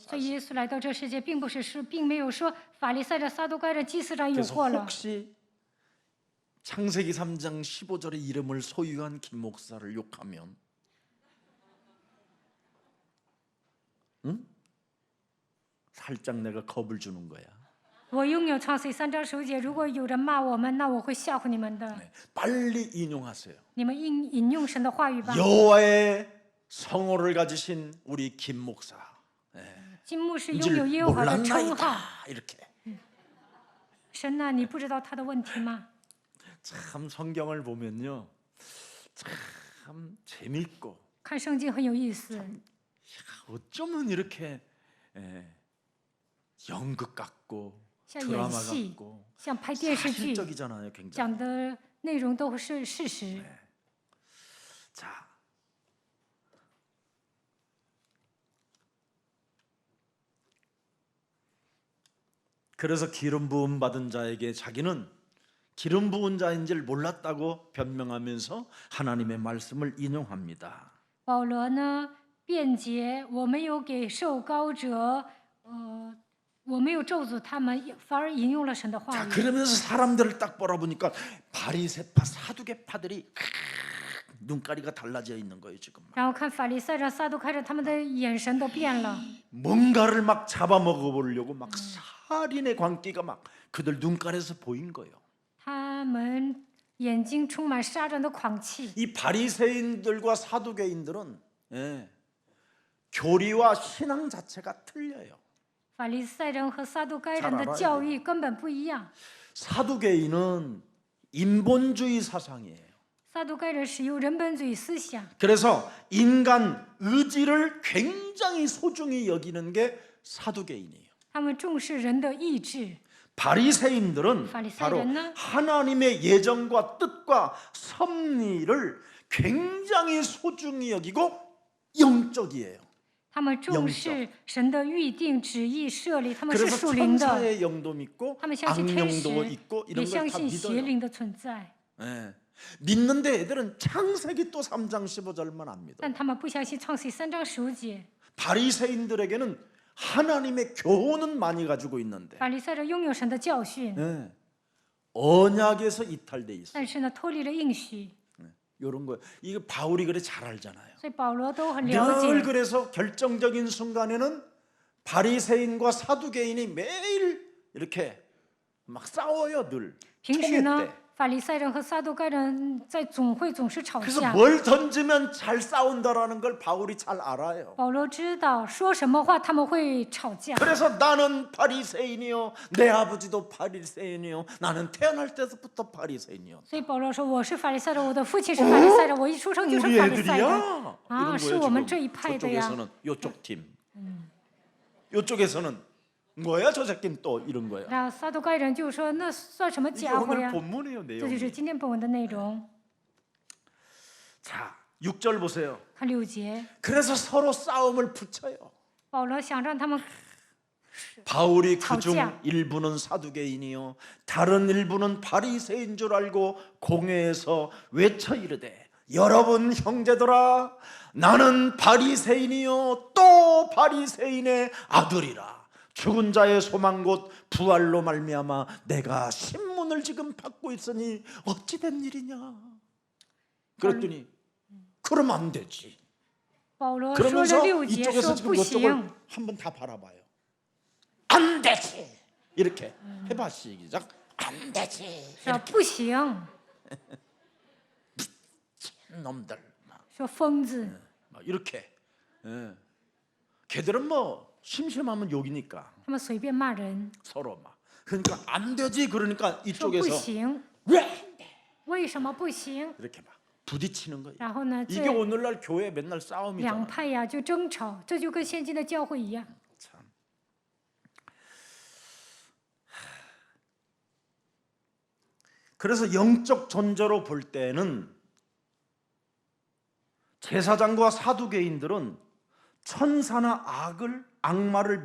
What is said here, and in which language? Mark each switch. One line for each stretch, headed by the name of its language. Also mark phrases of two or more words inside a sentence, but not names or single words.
Chinese: 所以
Korean: 사실.
Chinese: 耶稣来到这世界，并没有说法利赛人、撒都该人、祭司长有
Korean: 그래서
Chinese: 祸了。
Korean: 혹시 창세기 3장 15절의 이름을 소유한 김 목사를 욕하면 살짝 내가 겁을 주는 거야.
Chinese: 我拥有创世3章9节，如果有人骂我们，那我会吓唬你们的。
Korean: 빨리 인용하세요.
Chinese: 你们引用神的话语吧。
Korean: 여호와의 성호를 가지신 우리 김 목사.
Chinese: 金牧是拥
Korean: 인줄
Chinese: 有耶和华的称号。
Korean: 몰랐나이다. 이렇게.
Chinese: 神呐，你不知道他的问题吗？
Korean: 참 성경을 보면요, 참 재밌고
Chinese: 看圣经很有意思，
Korean: 어쩌면 이렇게 연극 같고
Chinese: 像演
Korean: 드라마
Chinese: 戏，
Korean: 같고
Chinese: 像拍电视剧，
Korean: 사실적이잖아요, 굉장히.
Chinese: 讲的内容都是事实。
Korean: 자, 그래서 기름 부음 받은 자에게 자기는 기름 부은 자인 줄 몰랐다고 변명하면서 하나님의 말씀을 인용합니다.
Chinese: 保罗呢辩解，我没有给受膏者，我没有咒诅他们，反而引用了神的话
Korean: 자,
Chinese: 语。
Korean: 그러면서 사람들을 딱 바라보니까 바리새파 사두개파들이 눈가리가 달라져 있는 거예요, 지금.
Chinese: 然后看法利赛人、撒都开人，他们的眼神都变了，
Korean: 뭔가를 막 잡아먹어 보려고 막 살인의 광기가 막 그들 눈가리에서 보인 거예요.
Chinese: 他们眼睛充满杀人的狂气。
Korean: 이 바리새인들과 사두개인들은 교리와 신앙 자체가 틀려요.
Chinese: 法利赛人和撒都该
Korean: 잘
Chinese: 人的
Korean: 알아야
Chinese: 教
Korean: 돼요
Chinese: 义根本不一样。
Korean: 사두개인은 인본주의 사상이에요.
Chinese: 撒都该人使用人本主义思想，
Korean: 그래서 인간 의지를 굉장히 소중히 여기는 게 사두개인이에요.
Chinese: 他们重视人的意志。
Korean: 바리새인들은 바로 바리새인은 하나님의 예정과 뜻과 섭리를 굉장히 소중히 여기고 영적이에요.
Chinese: 他们重视神的预定、旨意、设立，他们是
Korean: 그래서
Chinese: 属灵的，
Korean: 천사의 영도 믿고
Chinese: 他们相信天使
Korean: 악령도 있고 ，
Chinese: 也
Korean: 이런
Chinese: 相
Korean: 걸 다
Chinese: 信邪
Korean: 믿어요.
Chinese: 灵的存在，
Korean: 예. 믿는데 애들은 창세기 또 3장 15절만 안 믿어.
Chinese: 但他们不相信创世3章15节。
Korean: 바리새인들에게는 하나님의 교훈은 많이 가지고 있는데
Chinese: 法利赛人拥有神的教训，
Korean: 예. 언약에서 이탈돼 있어.
Chinese: 但是呢，脱离了应许，
Korean: 이런 거 이거 바울이 그래 잘 알잖아요.
Chinese: 所以保罗都很了
Korean: 늘
Chinese: 解。
Korean: 그래서 결정적인 순간에는 바리새인과 사두개인이 매일 이렇게 막 싸워요 늘
Chinese: 平时
Korean: 총회
Chinese: 呢
Korean: 때. ，
Chinese: 法利赛人和撒都该人在总会总是吵
Korean: 그래서
Chinese: 架。
Korean: 뭘 던지면 잘 싸운다라는 걸 바울이 잘 알아요.
Chinese: 保罗知道说什么话他们会吵架，
Korean: 그래서 나는 바리새인이요, 내 아버지도 바리새인이요, 나는 태어날 때부터 바리새인이요.
Chinese: 所以保罗说我是法利赛人，我的父亲是法利赛人，我一出生就是
Korean: 우리
Chinese: 法利赛人。
Korean: 애들이야. 아, 이런
Chinese: 是
Korean: 거예요
Chinese: 我们
Korean: 지금.
Chinese: 这一派的呀。
Korean: 저쪽에서는 요쪽 팀, 요쪽에서는 뭐야 저 새끼는 또 이런 거야.
Chinese: 然后撒都该人就说那算什么
Korean: 이게
Chinese: 家伙
Korean: 오늘
Chinese: 呀？
Korean: 본문이에요
Chinese: 这就
Korean: 내용.
Chinese: 是今天本文的内容。
Korean: 자, 6절 보세요.
Chinese: 看6节，
Korean: 그래서 서로 싸움을 붙여요.
Chinese: 保罗想让他们
Korean: 바울이 그중
Chinese: 吵架.
Korean: 일부는 사두개인이요 다른 일부는 바리새인 줄 알고 공회에서 외쳐 이르되 여러분 형제들아 나는 바리새인이요 또 바리새인의 아들이라 죽은 자의 소망 곧 부활로 말미암아 내가 신문을 지금 받고 있으니 어찌 된 일이냐. 그랬더니 그러면 안 되지.
Chinese: 保罗说了
Korean: 그러면서
Chinese: 6节
Korean: 이쪽에서
Chinese: 说
Korean: 지금
Chinese: 不
Korean: 이쪽을
Chinese: 行，
Korean: 한번 다 바라봐요. 안 되지. 이렇게 해봐 시작. 안 되지.
Chinese: 说不行，
Korean: 놈들
Chinese: 说疯子，
Korean: 막 이렇게. 예. 걔들은 뭐 심심하면 욕이니까
Chinese: 他们随便骂人，
Korean: 서로 막. 그러니까 안 되지. 그러니까
Chinese: 说不
Korean: 이쪽에서
Chinese: 行，
Korean: 왜 안 돼?
Chinese: 为什么不行？
Korean: 이렇게 막 부딪히는 거예요.
Chinese: 然后呢，
Korean: 이게
Chinese: 这
Korean: 오늘날 교회 맨날
Chinese: 两
Korean: 싸움이잖아.
Chinese: 派呀就争吵，这就跟现今的教会一样。
Korean: 참. 그래서 영적 존재로 볼 때는 제사장과 사두개인들은 천사나 악마를